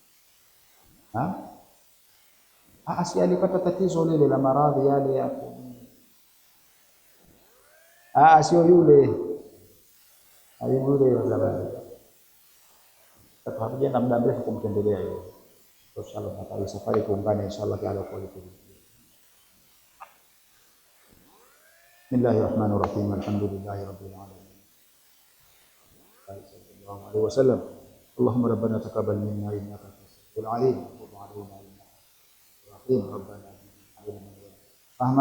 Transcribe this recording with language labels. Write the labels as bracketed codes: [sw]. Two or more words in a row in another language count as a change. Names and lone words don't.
[sw] Si alipata tatizo lile la maradhi yale hapo. Sio yule. Habibu yule wa zamani. Tutakuja muda mrefu kumtembelea yeye. Inshallah na safari kuungana [ar] إن شاء الله تعالى [sw] kwa hiyo. [ar] بسم الله الرحمن الرحيم. الحمد لله رب العالمين. صلى الله عليه وسلم. اللهم ربنا تقبل منا إنك أنت السميع العليم وتب علينا إنك أنت الرحيم. ربنا آتنا فهما.